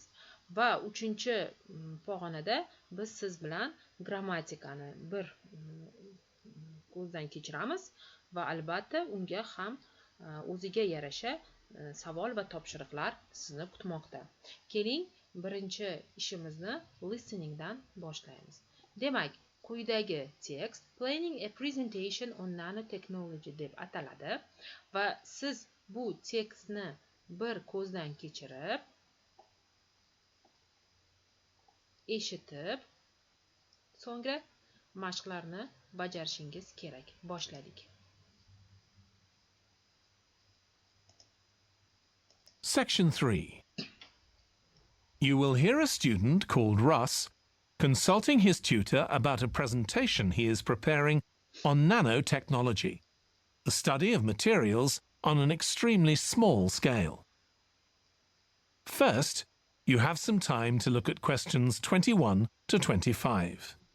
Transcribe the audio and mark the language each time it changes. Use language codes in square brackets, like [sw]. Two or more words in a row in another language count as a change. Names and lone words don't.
[uz] Va 3-pog'onada biz siz bilan grammatikani bir ko'zdan kechiramiz va albatta unga ham o'ziga yarasha savol va topshiriqlar sizni kutmoqda. Keling, birinchi ishimizni listeningdan boshlaymiz. Demak, quyidagi tekst [en] planning a presentation on nanotechnology [uz] deb ataladi va siz bu tekstni bir ko'zdan kechirib, eshitib, so'ngra mashqlarni bajarishingiz kerak. Boshladik. [en] Section 3. You will hear a student called Russ consulting his tutor about a presentation he is preparing on nanotechnology, the study of materials on an extremely small scale. First, you have some time to look at questions 21 to 25.